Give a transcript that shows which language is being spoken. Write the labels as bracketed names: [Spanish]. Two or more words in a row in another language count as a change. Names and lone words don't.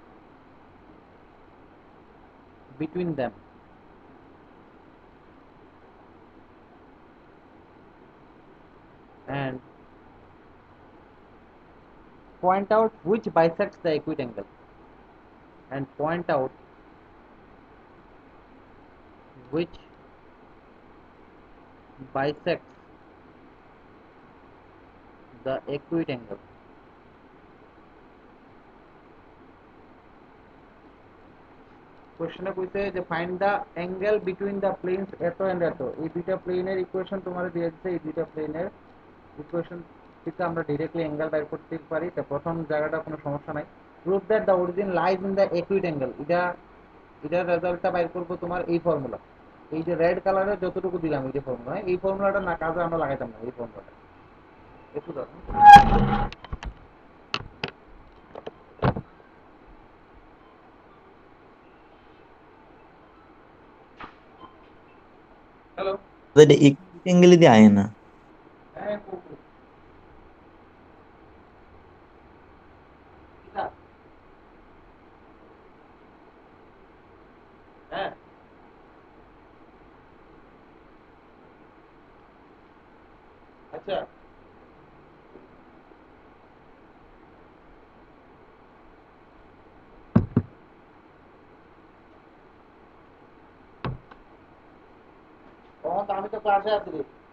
[English] between them, and point out which bisects the acute angle, and point out which bisects the acute angle। [Bangla] কোশ্চেনে কইছে যে [English] find the angle between the planes [Bangla] এত এন্ড এত, এই দুইটা প্লেনের ইকুয়েশন তোমার দিয়ে দিচ্ছে, এই দুইটা প্লেনের ইকুয়েশন কিন্তু আমরা ডিরেক্টলি অ্যাঙ্গেল বাইর করতে পারি। তো প্রথম জায়গাটা কোনো সমস্যা নাই। [English] prove that the origin lies in the acute angle, [Bangla] এটার রেজাল্টটা বাইর করবো তোমার এই ফর্মুলা। এই যে রেড কালারের যতটুকু দিলাম এই যে ফর্মুলা, এই ফর্মুলাটা না কাজে আমরা লাগাইতাম না এই ফর্মুলাটা। একটু দেখো। হ্যালো। [Marathi] तर एक अँगल इथे आहे ना. [Bangla] হ্যাঁ করবো। কিতা? হ্যাঁ আচ্ছা তখন তো আমি তো ক্লাসে আছি রে।